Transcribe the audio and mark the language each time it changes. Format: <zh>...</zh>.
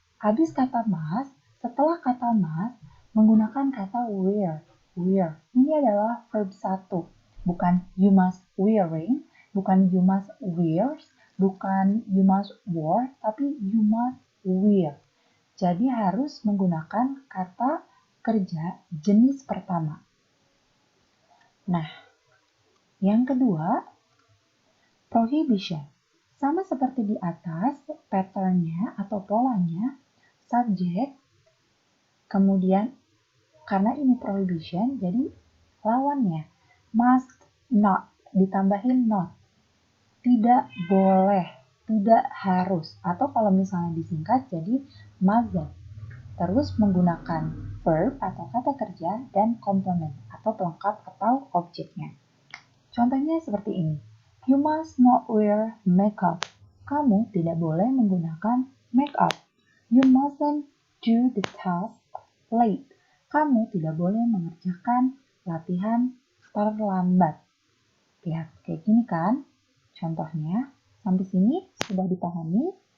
<id>Habis kata must, setelah kata must, menggunakan kata wear. Wear. Ini adalah verb 1.</id> <en>Bukan you must wearing, bukan you must wears, bukan you must wore, tapi you must wear.</en> <id>Jadi harus menggunakan kata kerja jenis pertama. Nah, yang kedua, prohibition. Sama seperti di atas, patternnya atau polanya, subject, kemudian karena ini prohibition, jadi lawannya must not, ditambahin not. Tidak boleh, tidak harus. Atau kalau misalnya disingkat jadi mustn't. Terus menggunakan verb atau kata kerja dan complement atau pelengkap atau objeknya. Contohnya seperti ini.</id> <en>You must not wear makeup.</en> <id>Kamu tidak boleh menggunakan makeup.</id> <en>You mustn't do the task late.</en> <id>Kamu tidak boleh mengerjakan latihan terlambat. Lihat, kayak gini kan? Contohnya, sampai sini sudah dipahami?</id>